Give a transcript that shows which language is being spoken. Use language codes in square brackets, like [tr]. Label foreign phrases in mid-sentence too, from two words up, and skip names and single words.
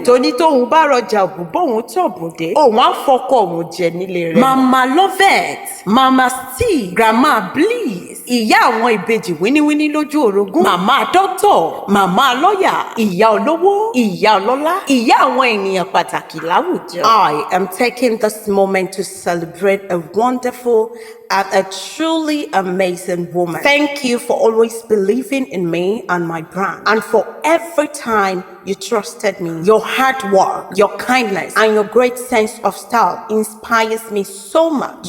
[yo] Tóní tóun bá rọjà òbú bóun tọ̀ bòde. Òun á fọkọ òun jẹ nílé rẹ̀. Mama Lovett, Mama Steve, Grandma Bliss. Ìyá àwọn ìbejì wíníwíní lójú orogún. Màmá Dọ́tọ̀, màmá lọ́yà, ìyá olówó, ìyá ọlọ́lá, ìyá àwọn ènìyàn pàtàkì láwùjọ. [en] I am taking this moment to celebrate a wonderful and a truly amazing woman. Thank you for always believing in me and my brand, and for every time You trusted me. Your hard work, your kindness, and your great sense of style inspires me so much.